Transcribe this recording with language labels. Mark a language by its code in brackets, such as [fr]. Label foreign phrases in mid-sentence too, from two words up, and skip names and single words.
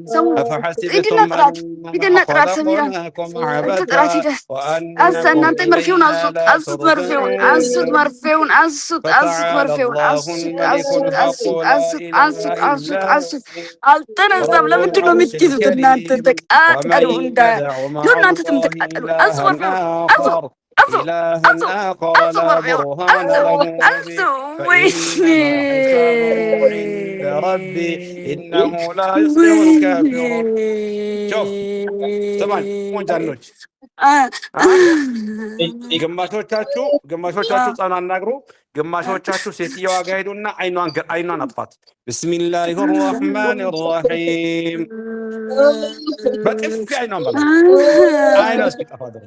[am] ሰሙ ሂድና [ar] أفحسبتم [am] ጥራት ሂድና [ar] أنما [am] ጥራት ሰሚራ [ar] خلقناكم [am] አንተ ጥራት [ar] عبثا [am] ሂደህ አንሳ [ar] وأنكم [am] እናንተ መርፌውን [ar] إلينا [am] አንሱት [ar] لا [am] አንሱት መርፌውን አንሱት [ar] ترجعون [am] መርፌውን አንሱት አንሱት [ar] فتعالى [am] መርፌውን [ar] الله [am] አንሱት [ar] الملك [am] አንሱት [ar] الحق [am] አንሱት [ar] لا [am] አንሱት [ar] إله [am] አንሱት አንሱት [ar] إلا [am] አንሱት [ar] هو [am] አልተነሳም [ar] رب [am] ለምንድን ነው [ar] العرش [am] የምትይዙት እናንተ [ar] الكريم ومن [am] ተቃጠሉ እንዳ [ar] يدع مع [am] ይሁን እናንተ [ar] الله [am] ትምተቃጠሉ አንሱ [ar] إلها [am] መርፌውን አንሱ [ar] آخر [am] አንሱ [ar] إلها [am] አንሱ [ar] آخر [am] አንሱ [ar] لا [am] መርፌውን [ar] برهان [am] አንሱ [ar] له [am] አንሱ [ar] به [am] ወይኔ [ar] فإنما حسابه عند ربي إنه لا يفلح الكافرون شوف سمعني مو [am] ጃኖች ግማሾቻችሁ ህፃን አናግሩ፣ ግማሾቻችሁ ሴትየዋ ጋር ሄዱና አይኗን አጥፋት። [ar] بسم الله الرحمن الرحيم [am] በጥፊ አይኗን በላ አይኗ እስኪጠፋ ድረስ